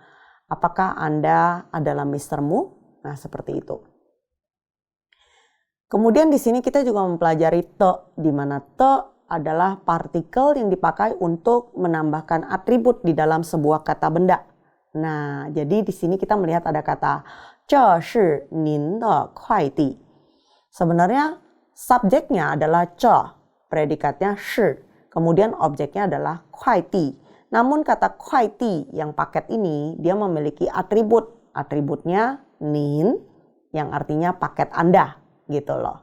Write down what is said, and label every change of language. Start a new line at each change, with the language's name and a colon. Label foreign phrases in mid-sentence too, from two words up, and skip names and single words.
Indonesian: Apakah Anda adalah Mr. Mu? Nah, seperti itu. Kemudian di sini kita juga mempelajari te, di mana te adalah partikel yang dipakai untuk menambahkan atribut di dalam sebuah kata benda. Nah, jadi di sini kita melihat ada kata
Chinese: 这是您的快递.
Indonesian: Sebenarnya subjeknya adalah 这, predikatnya 是, kemudian objeknya adalah 快递. Namun kata kuai di yang paket ini dia memiliki atribut. Atributnya nin yang artinya paket Anda gitu loh.